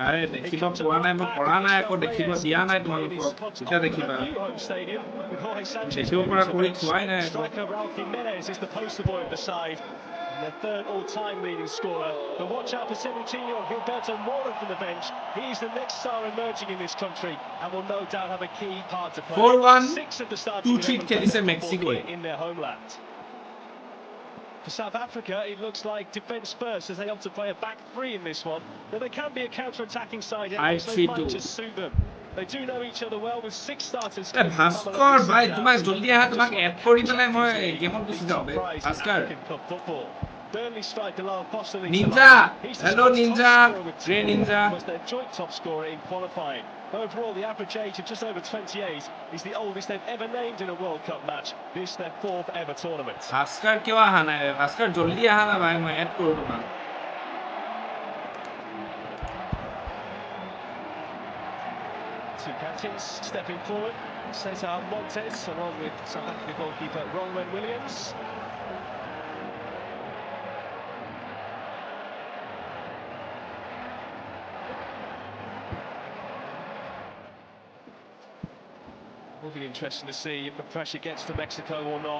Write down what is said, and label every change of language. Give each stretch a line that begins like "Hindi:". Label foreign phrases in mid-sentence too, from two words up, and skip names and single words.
English: New home stadium with Jorge Sanchez. Striker Raul Jimenez is the poster boy of the side. Their third all-time leading scorer. But watch out for 17-year-old Gilberto Mora from the bench. He's the next star emerging in this country and will no doubt have a key part to play. 4-1 Six of the starting
Assamese: 2-3 খেলিছে মেক্সিকো
English: in their homeland. For South Africa, it looks like defence first as they opt to play a back three in this one. Now they can be a counter-attacking side, and they might just suit them. They do know each other well with 6 starters.
Assamese: ভাস্কৰ ভাই তোমাক জলদি আহা তোমাক এড কৰি পেলাই মই গেমত গুচি যাওঁ বে ভাস্কৰ
English: Burnley striker Lyle Foster leads Ninja hello Ninja Grey Ninja was their joint top scorer in qualifying. Overall, the average age of just over 28 is the oldest they've ever named in a World Cup match. This their 4th ever tournament.
Assamese: ভাস্কৰ কিয় আহা নাই ভাস্কৰ জলদি আহা না ভাই মই এড কৰো তোমাক
English: Two captains stepping forward. Cesar Montes along with South Africa goalkeeper Ronwen Williams. Will be interesting to see if the pressure gets to Mexico or not.